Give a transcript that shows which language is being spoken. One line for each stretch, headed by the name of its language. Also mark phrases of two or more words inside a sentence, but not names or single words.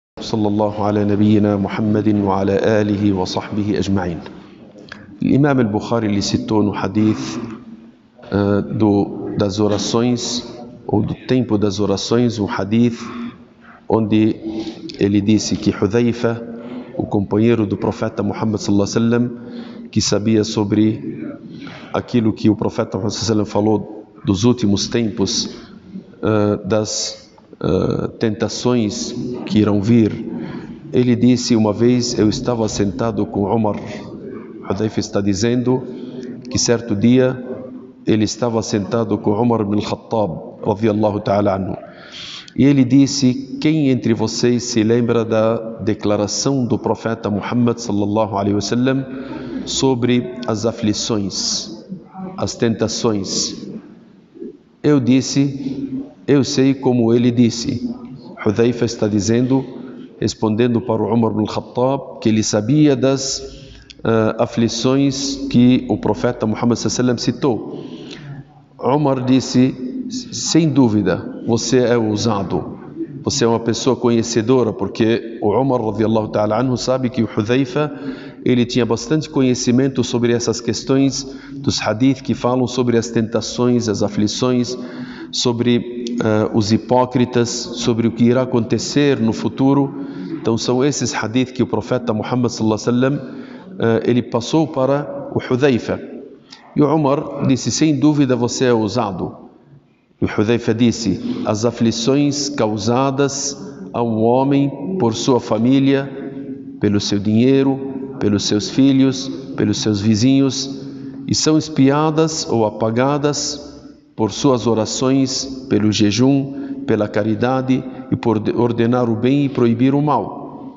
Arabic: صلى الله على نبينا محمد وعلى آله وصحبه أجمعين.
Portuguese: Imam al-Bukhari ele citou no hadith das orações, ou do tempo das orações, um hadith onde ele disse que Hudhaifa, o companheiro do profeta Muhammad
Arabic: صلى الله عليه وسلم,
Portuguese: que sabia sobre aquilo que o profeta Muhammad
Arabic: صلى الله عليه وسلم
Portuguese: falou dos últimos tempos, das tentações que irão vir. Ele disse: uma vez eu estava sentado com Umar. Hudhaifa está dizendo que certo dia ele estava sentado com Umar ibn al-Khattab
Arabic: رضي الله تعالى عنه,
Portuguese: e ele disse: quem entre vocês se lembra da declaração do profeta Muhammad
Arabic: صلى الله عليه وسلم
Portuguese: sobre as aflições, as tentações? Eu disse: eu sei como ele disse. Hudhaifa está dizendo, respondendo para o Umar ibn al-Khattab, que ele sabia das aflições que o profeta Muhammad
Arabic: صلى الله عليه وسلم
Portuguese: citou. Umar disse: sem dúvida, você é ousado, você é uma pessoa conhecedora, porque o Umar
Arabic: رضي الله تعالى عنه
Portuguese: sabe que o Hudhaifa ele tinha bastante conhecimento sobre essas questões dos hadith que falam sobre as tentações, as aflições, sobre os hipócritas, sobre o que irá acontecer no futuro. Então são esses hadith que o profeta Muhammad
Arabic: صلى الله عليه وسلم
Portuguese: ele passou para o Hudhaifa. E o Umar disse: sem dúvida você é ousado. E o Hudhaifa disse: as aflições causadas a um homem por sua família, pelo seu dinheiro, pelos seus filhos, pelos seus vizinhos, e são espiadas ou apagadas por suas orações, pelo jejum, pela caridade e por ordenar o bem e proibir o mal.